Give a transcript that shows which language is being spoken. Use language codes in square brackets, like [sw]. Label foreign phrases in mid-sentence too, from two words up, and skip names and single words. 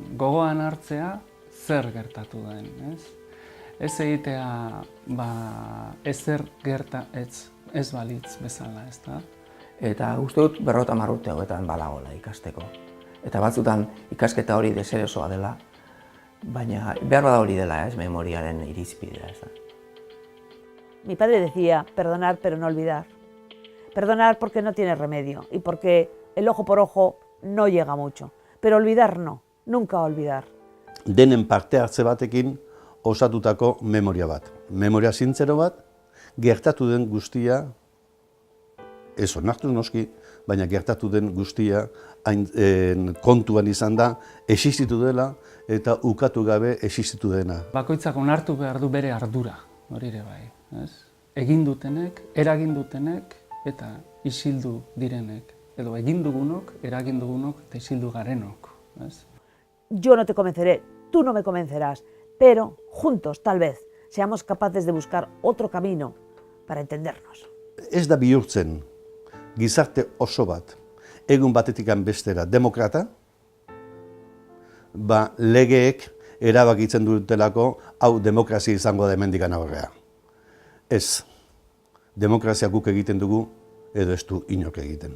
[eu] Gogoan hartzea zer gertatu den. Ez egitea ezer ez balitz bezala, ez da? Eta uste dut 50 urte hauetan badagoela ikasteko. Eta batzutan ikasketa hori deserosoa dela, baina behar bada hori dela, memoriaren irizpidea, ez da. [es] Mi padre decía, perdonar pero no olvidar. Perdonar porque no tiene remedio y porque el ojo por ojo no llega mucho. Pero olvidar no, nunca olvidar. [eu] Denen parte hartze batekin osatutako memoria bat. Memoria zintzero bat, gertatu den guztia, ez onartu noski, baina gertatu den guztia kontuan izan da, existitu dela eta ukatu gabe existitu dena. Bakoitzak onartu behar du bere ardura, hori ere bai. Egin dutenek, eragin dutenek eta isildu direnek. Edo egin dugunok, eragin dugunok eta isildu garenok. [es] Yo no te convenceré, tú no me convencerás, pero juntos, tal vez, seamos capaces de buscar otro camino para entendernos. [eu] Ez da bihurtzen gizarte oso bat, egun batetikan bestera demokrata, legeek erabakitzen dutelako hau demokrazia izango da hemendikan aurrera. Ez, demokrazia guk egiten dugu edo ez du inok egiten.